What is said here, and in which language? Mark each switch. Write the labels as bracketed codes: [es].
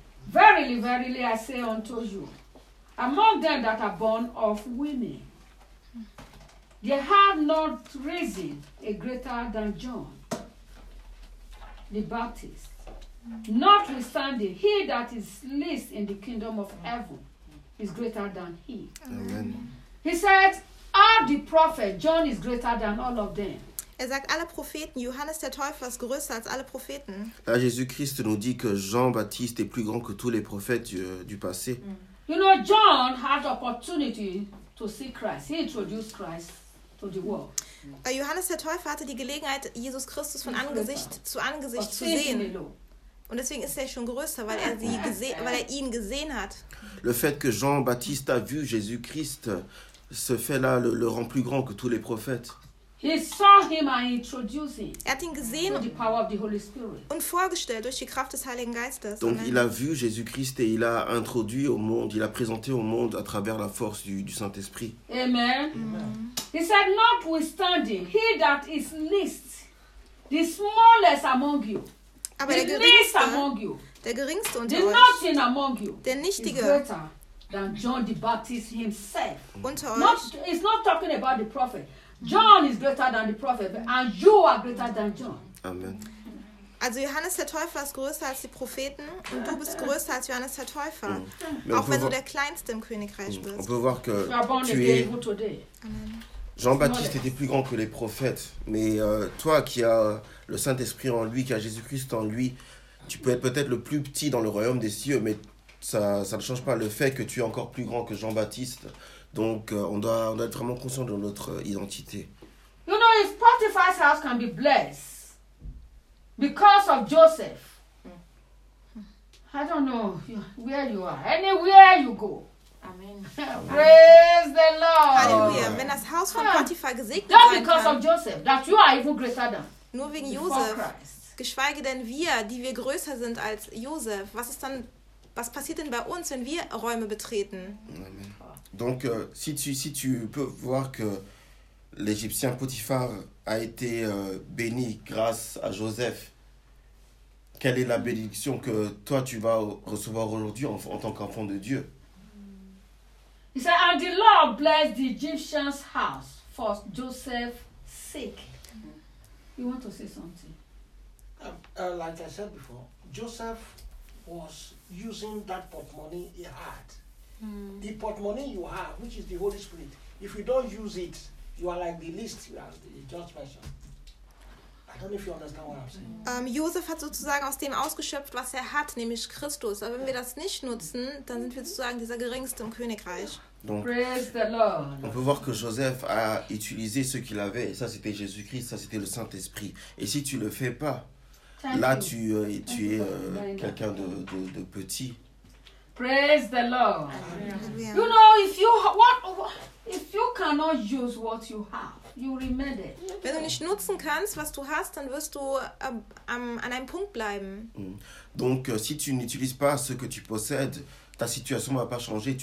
[en] Verily, verily, I say unto you, among them that are born of women, they have not risen a greater than John the Baptist. Notwithstanding, he that is least in the kingdom of heaven is greater than he. Amen. He said, all the prophets, John is greater than all of them. [de] Er sagt, alle Propheten, Johannes der Täufer ist größer als alle Propheten. [fr] Là, Jésus-Christ nous dit que Jean-Baptiste est plus grand que tous les prophètes du passé. [en] You know, John had the opportunity to see Christ. He introduced Christ to the world. [de] Johannes der Täufer hatte die Gelegenheit, Jesus Christus von Angesicht zu Angesicht zu sehen. Und deswegen ist er schon größer, weil er sie gesehen, weil er ihn gesehen hat. [fr] Le fait que Jean-Baptiste a vu Jésus-Christ, ce fait-là le rend plus grand que tous les prophètes. [en] He saw him and introduced him. [de] Er hat ihn gesehen [en] the power of the Holy Spirit. [de] Und vorgestellt durch die Kraft des Heiligen Geistes. [fr] Donc il a vu Jésus-Christ et il a introduit au monde, il a présenté au monde à travers la force du Saint-Esprit. Amen. Amen. [en] He said, notwithstanding, he that is least, the smallest among you, [de] aber [en] the least among you, [de] der geringste unter euch, [en] nothing among you, [de] der nichtige, [en] than John the Baptist himself. [de] Unter euch. [en] Not, it's not talking about the prophet. John is greater than the prophet, and you are greater than John. Amen. [de] Also Johannes der Täufer ist größer als die Propheten und du bist größer als Johannes der Täufer, auch wenn du der kleinste im Königreich bist. [fr] On peut voir que tu es. Jean-Baptiste était plus grand que les prophètes, mais toi qui as le Saint-Esprit en lui, qui as Jésus-Christ en lui, tu peux être peut-être le plus petit dans le royaume des cieux, mais ça ne change pas le fait que tu es encore plus grand que Jean-Baptiste. Donc on doit être vraiment conscient de notre identité. [en] You know, if Potiphar's house can be blessed because of Joseph, I don't know where you are, anywhere you go. Amen. Praise the Lord. Hallelujah. [de] Wenn das Haus von Potiphar gesegnet sein kann, [en] because of Joseph, that you are even greater than. [de] Nur wegen Josef. Geschweige denn wir, die wir größer sind als Josef. Was ist dann, was passiert denn bei uns, wenn wir Räume betreten? Amen. [fr] Donc, si tu peux voir que l'Égyptien Potiphar a été béni grâce à Joseph, quelle est la bénédiction que toi tu vas recevoir aujourd'hui en tant qu'enfant de Dieu? [en] He said, and the Lord blessed the Egyptian's house for Joseph's sake. You want to say something? Like I said before, Joseph was using that pot money he had. Mm. The portmoney you have, which is the Holy Spirit, if you don't use it, you are like the least, you are the just person. I don't know if you understand what I'm saying. [de] Josef hat sozusagen aus dem ausgeschöpft, was er hat, nämlich Christus. Aber wenn wir das nicht nutzen, dann sind wir sozusagen dieser geringste im Königreich. [fr] Donc, [en] praise the Lord. [fr] On peut voir que Joseph a utilisé ce qu'il avait, et ça c'était Jésus-Christ, ça c'était le Saint-Esprit. Et si tu le fais pas, tu es quelqu'un de petit. [en] Praise the Lord. Amen. You know, if you cannot use what you have, you remain there. [de] Wenn du nicht nutzen kannst, was du hast, dann wirst du an einem Punkt bleiben. [fr] Donc, si tu n'utilises pas ce que tu possèdes, ta situation va pas changer.